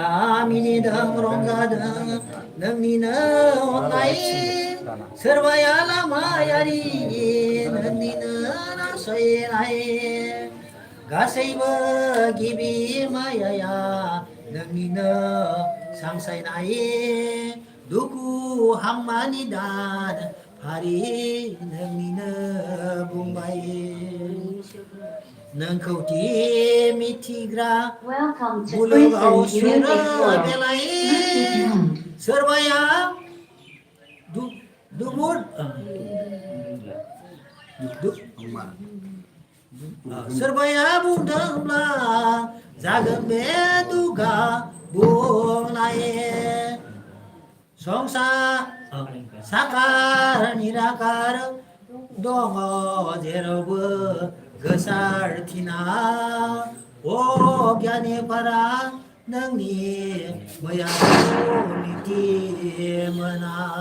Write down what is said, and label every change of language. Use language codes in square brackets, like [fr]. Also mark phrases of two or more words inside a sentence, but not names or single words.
[brx] मिनिदों रंजादों नोंनिनो अननाय सोरबाया लामायारि नोंनिनो नासयनाय गासैबो गिबि मायाया नोंनिनो सांसायनाय दुखु हांमानि दान फारि नोंनिनो बुंबाय नोंखौदि मिथिग्रा [en] Welcome to [brx] मुलुगाव [en] Prison [brx] सुनो [en] Music Club. [brx] बेलाय [en] Please sit down. [brx] सोरबाया दुमुर सोरबाया बुंदोंब्ला जागोन बे दुगा बुंनाय संसार साकार निराकार दङ जेरावबो गोसारथिना अज्ञानिफोरा नोंनि मैयाखौ मिथि मोना